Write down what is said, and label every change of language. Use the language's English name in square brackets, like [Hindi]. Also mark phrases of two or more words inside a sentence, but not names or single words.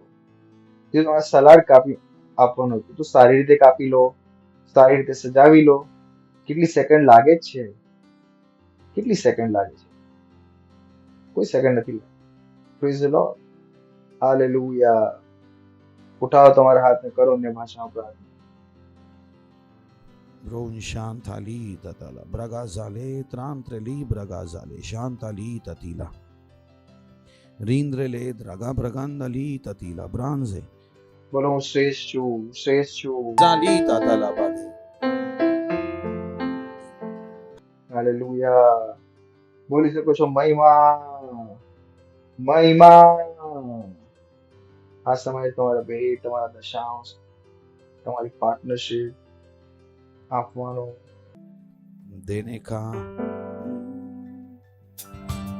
[Gujarati] જો તમારે સલાડ કાપી આપવાનું હતું તો સારી રીતે કાપી લો, સારી રીતે સજાવી લો. કેટલી સેકન્ડ લાગે જ છે? કેટલી સેકન્ડ લાગે છે? કોઈ સેકન્ડ નથી લાગે. [English] praise the Lord. [Gujarati] હાલેલુયા. ઉઠાવો તમારા હાથને, કરો અન્ય ભાષામાં પ્રાર્થના. Bron Shantali Tatala Bragazale Trantreli Bragazale Shantali Tatila Rindrele Draga Bragandali Tatila Branze બોલો હું શ્રેષ્ઠ છું, શ્રેષ્ઠ છું. Zali Tatala Bade. હાલેલુયા. બોલી શકો છો મહિમા, મહિમા. આ સમયે તમારા ભેટ, તમારા દશાંશ, તમારી પાર્ટનરશિપ આપવાનો. [Hindi] देने का